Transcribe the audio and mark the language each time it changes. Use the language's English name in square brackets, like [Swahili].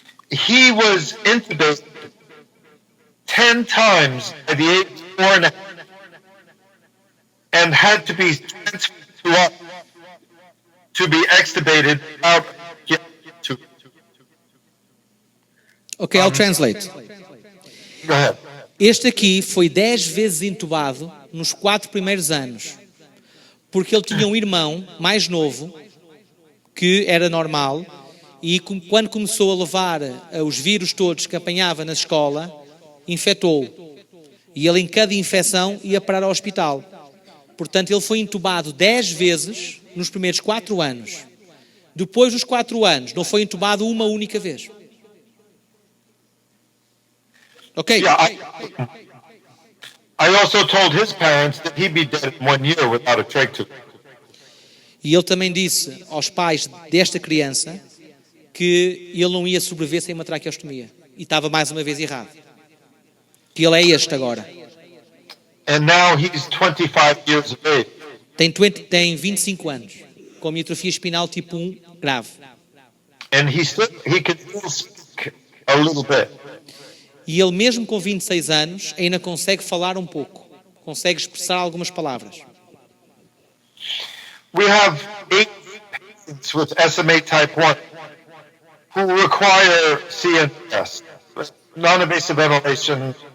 [English] He was intubated 10 times by the age of 4.5 and had to be transferred to us to be extubated without getting to. Ok, I'll translate. Go ahead. [Portuguese] Este aqui foi 10 vezes intubado nos 4 primeiros anos, porque ele tinha um irmão mais novo, que era normal, e quando começou a levar os vírus todos que apanhava na escola, infectou-o. E ele em cada infecção ia parar ao hospital. Portanto, ele foi intubado 10 vezes nos primeiros 4 anos. Depois dos 4 anos, não foi intubado uma única vez. Ok? [English] Yeah, I also told his parents that he'd be dead in 1 year without a trach tube. [Portuguese] E ele também disse aos pais desta criança que ele não ia sobreviver sem uma traqueostomia. E estava mais uma vez errado. Que ele é este agora. [English] And now he's 25 years of age. [Portuguese] Tem 25 anos, com miofibrosia espinal tipo 1 grave. [English] And he can still speak a little bit. [Portuguese] E ele, mesmo com 26 anos, ainda consegue falar um pouco, consegue expressar algumas palavras. [English] We have 8 patients with SMA type 1 who require CNS, non-invasive ventilation.